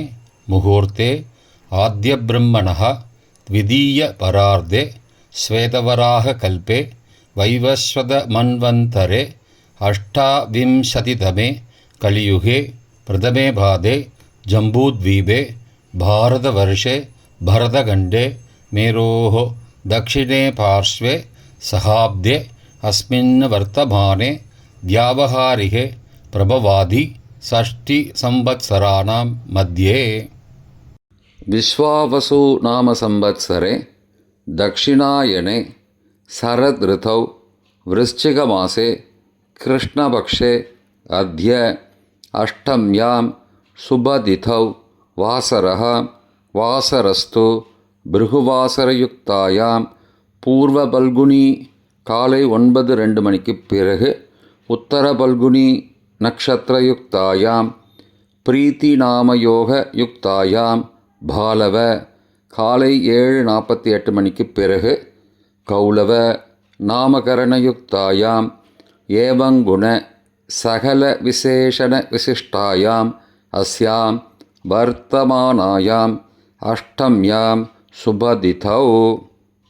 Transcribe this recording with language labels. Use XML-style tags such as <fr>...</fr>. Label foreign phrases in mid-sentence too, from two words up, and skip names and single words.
<sa>मुहूर्ते आद्य ब्रह्मणः द्वितीय परार्धे श्वेतवराह कल्पे वैवस्वत मन्वन्तरे अष्टाविंशतितमे कलियुगे प्रथमे पादे जम्बूद्वीपे भारतवर्षे भरतखण्डे मेरोः दक्षिणे पार्श्वे सहाब्दे अस्मिन् वर्तमाने व्यावहारिके प्रभवादि षष्टिसंवत्सराणां मध्ये. विश्वावसु नाम संवत्सरे दक्षिणायने शरद ऋतौ वृश्चिकमासे कृष्णपक्षे अद्य अष्टम्यां शुभतिथौ वासरः वासरस्तु भृगुवासरयुक्तायां पूर्व फल्गुनी காலை</sa> <ta>9:02 மணிக்குப் பிறகு</ta> <sa>उत्तर फल्गुनी नक्षत्रयुक्तायां प्रीति नामयोग युक्तायां बालव</sa> <ta>காலை 7:48 மணிக்குப் பிறகு</ta> <sa>कौलव नामकरणयुक्तायां एवङ्गुण सकल विशेषण विशिष्टायां अस्यां वर्तमानायां अष्टम्यां शुभतिथौ.</sa>